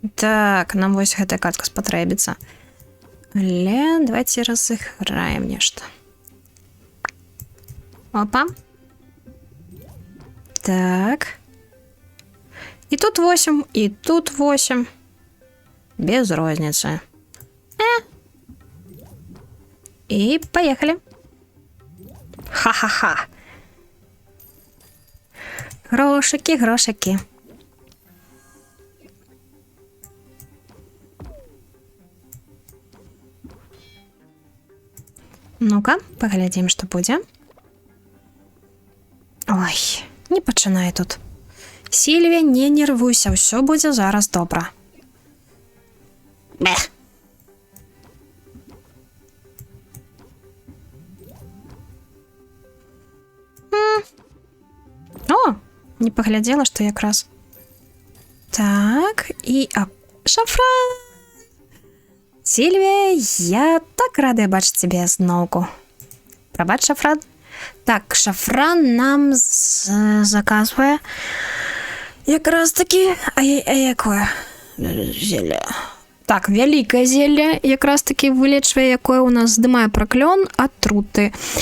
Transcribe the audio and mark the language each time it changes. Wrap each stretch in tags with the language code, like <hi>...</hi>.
<be>Так, нам вось гэтая картка спатрэбіцца. Але</be> <ru>давайте разыграем</ru> <be>нешта. Опа. Так. І тут 8, і тут 8.</be> <ru>Без розницы. И поехали. Ха-ха-ха. Грошики, грошики. Ну-ка, поглядим, что будет.</ru> <be>Ой, не пачынай тут. Сільвія, не нервуйся, ўсё будзе зараз добра. Бэх.</be> <ru>О, не поглядела, что якраз.</ru> <be>Так, і шафран. Сільвія, я так рада бачыць цябе зноўку. Прабач, шафран. Так, шафран нам заказвае якраз таки... А якое зелле? Так, вялікае зелле якраз таки вылечвае, якое у нас здымае праклён атруты.</be>